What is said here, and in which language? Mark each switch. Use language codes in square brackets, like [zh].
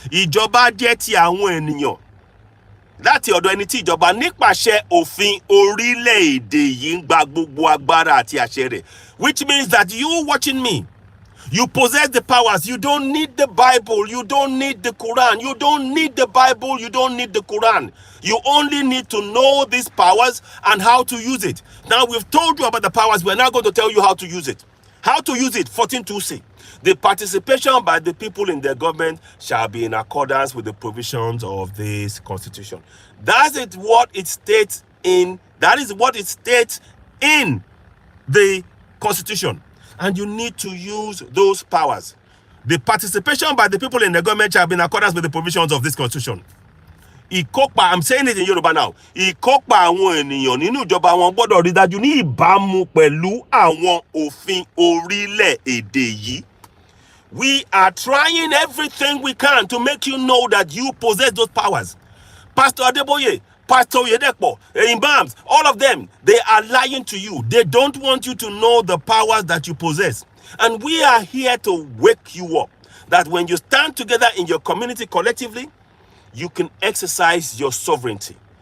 [yo] Ìjọba jẹ́ ti àwọn ènìyàn láti ọ̀dọ̀ ẹni tí ìjọba nípasẹ̀ òfin orílẹ̀-èdè yìí ń gba gbogbo agbára àti àṣẹ rẹ̀. [en] Which means that you watching me, you possess the powers. You don't need the Bible. You don't need the Quran. You don't need the Bible. You don't need the Quran. You only need to know these powers and how to use it. Now, we've told you about the powers. We're now going to tell you how to use it. How to use it, 14.2c. The participation by the people in the government shall be in accordance with the provisions of this constitution. That is what it states in the constitution. And you need to use those powers. The participation by the people in the government shall be in accordance with the provisions of this constitution. I'm saying it in Yoruba now. [yo] Ìkópa àwọn ènìyàn nínú ìjọba wọn gbọ́dọ̀ rí dájú ní ìbámu pẹ̀lú àwọn òfin orílẹ̀-èdè yìí. [en] We are trying everything we can to make you know that you possess those powers. Pastor Adeboye, Pastor Yedepo, Imams, all of them, they are lying to you. They don't want you to know the powers that you possess. And we are here to wake you up, that when you stand together in your community collectively, you can exercise your sovereignty.